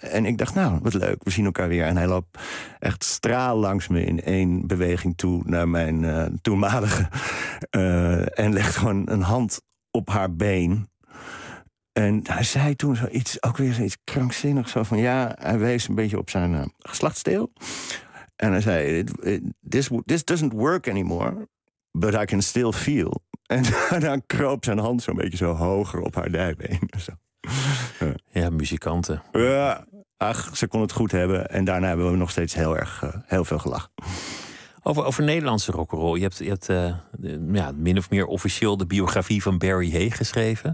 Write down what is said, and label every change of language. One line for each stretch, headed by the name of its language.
Dutch: En ik dacht, nou, wat leuk, we zien elkaar weer. En hij loopt echt straal langs me in 1 beweging toe naar mijn toenmalige. En legt gewoon een hand op haar been. En hij zei toen zoiets, ook weer zoiets krankzinnigs. Zo van, ja, hij wees een beetje op zijn geslachtsdeel. En hij zei,
English: this doesn't work anymore, but I can still feel.
Dutch: En dan kroop zijn hand zo'n beetje zo hoger op haar dijbeen. Zo. Ja, muzikanten. Ja, ach, ze kon het goed hebben. En daarna hebben we nog steeds heel erg heel veel gelachen. Over Nederlandse rock'n'roll. Je hebt min of meer officieel de biografie van Barry Hay geschreven.